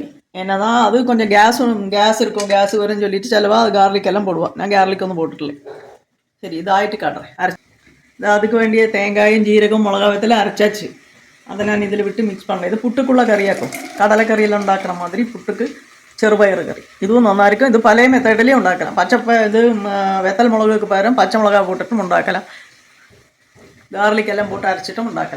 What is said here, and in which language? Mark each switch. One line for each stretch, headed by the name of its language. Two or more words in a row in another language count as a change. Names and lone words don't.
Tamil: ஏன்னா தான் அது கொஞ்சம் கேஸ் இருக்கும். கேஸ் வரும்னு சொல்லிட்டு செலவாக அது கார்லிக் எல்லாம் போடுவான். நான் கார்லிக் ஒன்றும் போட்டுட்டல. சரி, இதாகிட்டு காட்டுறேன். அதுக்கு வேண்டிய தேங்காயும் ஜீரகம் மிளகாய் வத்தல் அரைச்சாச்சு. அதை நான் இதில் விட்டு மிக்ஸ் பண்ணேன். இது புட்டுக்குள்ளே கறியாக்கும். கடலைக்கறியில் ഉണ്ടാക്കുന്ന மாதிரி புட்டுக்கு
Malayalam: ചെറുപയർ കറി. ഇതും നന്നായിരിക്കും. ഇത് പല മെത്തേഡിലും ഉണ്ടാക്കണം. ഇത് വെത്തൽ മുളകൾക്ക് പകരം പച്ചമുളക് പോട്ടിട്ടും ഉണ്ടാക്കണം. ഗാർലിക്കെല്ലാം പോട്ട് അരച്ചിട്ടും ഉണ്ടാക്കണം.